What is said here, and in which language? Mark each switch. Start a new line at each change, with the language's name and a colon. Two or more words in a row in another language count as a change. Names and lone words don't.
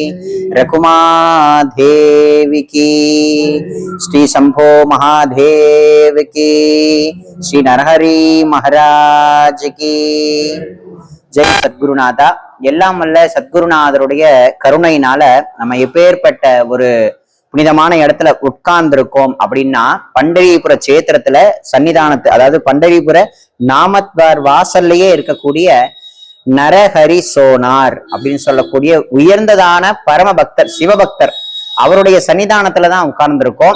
Hindi: रघुमादेव की, श्री शंभो महादेव की, श्री नरहरि महाराज की
Tamil: ஜெய் சத்குருநாதா. எல்லாம் வல்ல சத்குருநாதருடைய கருணையினால நம்ம எப்பேற்பட்ட ஒரு புனிதமான இடத்துல உட்கார்ந்துருக்கோம் அப்படின்னா, பண்டரிபுர சேத்திரத்துல சன்னிதானத்து, அதாவது பண்டரிபுர நாமத்வார் வாசல்லையே இருக்கக்கூடிய நரஹரி சோனார் அப்படின்னு சொல்லக்கூடிய உயர்ந்ததான பரம பக்தர், சிவபக்தர், அவருடைய சன்னிதானத்துலதான் உட்கார்ந்துருக்கோம்.